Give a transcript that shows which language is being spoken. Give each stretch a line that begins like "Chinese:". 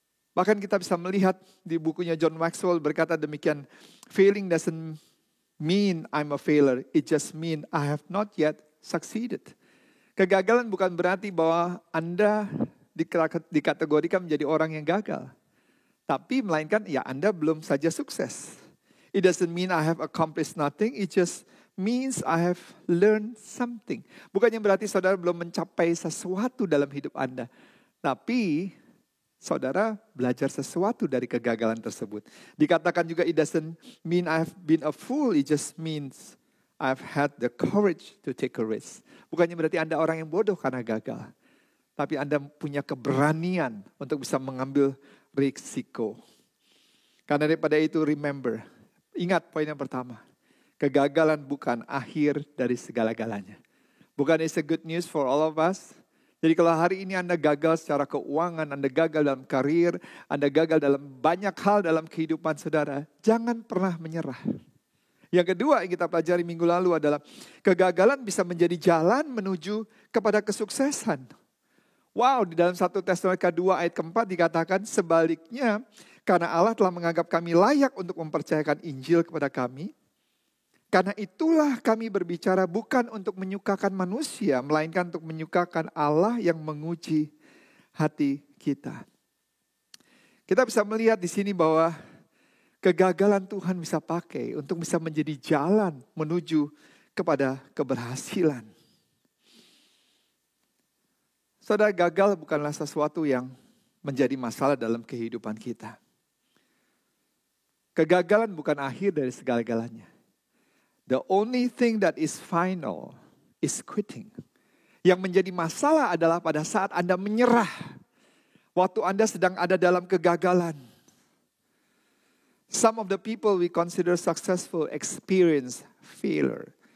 Indonesian: Bahkan kita bisa melihat di bukunya John Maxwell berkata demikian,
English: failing doesn't mean I'm a failure, it just mean I have not yet succeeded.
Indonesian: Kegagalan bukan berarti bahwa Anda dikategorikan menjadi orang yang gagal. Tapi melainkan ya Anda belum saja sukses.
English: It doesn't mean I have accomplished nothing, it just means I have learned something.
Indonesian: Bukannya berarti saudara belum mencapai sesuatu dalam hidup Anda. Tapi saudara belajar sesuatu dari kegagalan tersebut. Dikatakan juga
English: it doesn't mean I have been a fool, it just means I've had the courage to take a risk.
Indonesian: Bukannya berarti Anda orang yang bodoh karena gagal. Tapi Anda punya keberanian untuk bisa mengambil risiko. Karena daripada itu
English: remember,
Indonesian: ingat poin yang pertama. Kegagalan bukan akhir dari segala-galanya. Bukan
English: it's a good news for all of us.
Indonesian: Jadi kalau hari ini Anda gagal secara keuangan, Anda gagal dalam karir, Anda gagal dalam banyak hal dalam kehidupan saudara, jangan pernah menyerah. Yang kedua yang kita pelajari minggu lalu adalah kegagalan bisa menjadi jalan menuju kepada kesuksesan. Wow, di dalam 1 Tesalonika 2 ayat keempat dikatakan sebaliknya, karena Allah telah menganggap kami layak untuk mempercayakan Injil kepada kami, karena itulah kami berbicara bukan untuk menyukakan manusia, melainkan untuk menyukakan Allah yang menguji hati kita. Kita bisa melihat di sini bahwa kegagalan Tuhan bisa pakai untuk bisa menjadi jalan menuju kepada keberhasilan. Saudara, gagal bukanlah sesuatu yang menjadi masalah dalam kehidupan kita. Kegagalan bukan akhir dari segala-galanya.
English: The only thing that is final is quitting.
Indonesian: Yang menjadi masalah adalah pada saat Anda menyerah. Waktu Anda sedang ada dalam kegagalan.
English: Some of the people we consider successful experience failure.